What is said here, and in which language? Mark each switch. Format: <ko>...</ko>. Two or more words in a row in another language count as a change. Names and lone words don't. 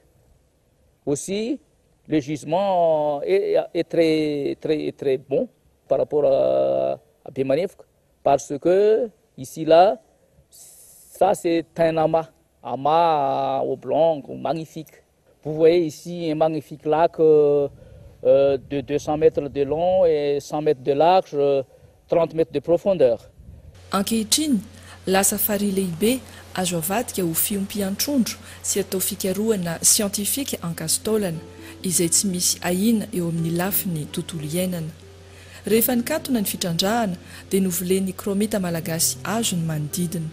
<fr>Aussi, le gisement est très bon par rapport à Bemanevka parce que ici là, ça c'est un amas oblong, magnifique. Vous voyez ici un magnifique lac de 200 mètres de long et 100 mètres de large, 30 mètres de profondeur.</fr> <mg>Ankehitriny, lasa farihy lehibe azo avadika ho fiompian-trondro sy atao fikarohana siantifika Ankastolana izay tsy misy ahina eo amin'ny lafiny tontolo iainana. Rehefa nikatona ny fitrandrahana dia novolen'ny kromita malagasy azo ny manodidina.</mg>